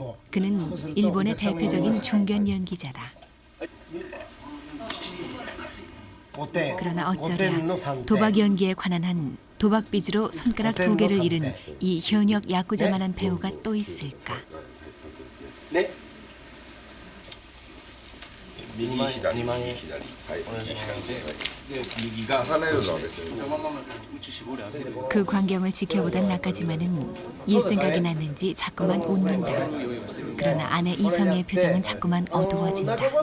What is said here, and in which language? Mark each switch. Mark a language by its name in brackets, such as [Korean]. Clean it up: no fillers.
[Korean] 그는 일본의 대표적인 중견 연기자다. 그러나 어쩌랴 도박 연기에 관한 한 도박 빚으로 손가락 2개를 잃은 이 현역 야쿠자만한 배우가 또 있을까? 네. [Japanese] 右左右左右が重ねるのは別に [Korean] 그 광경을 지켜보던 나카지마는 옛 생각이 났는지 자꾸만 웃는다. 그러나 아내 이성의 표정은 자꾸만 어두워진다.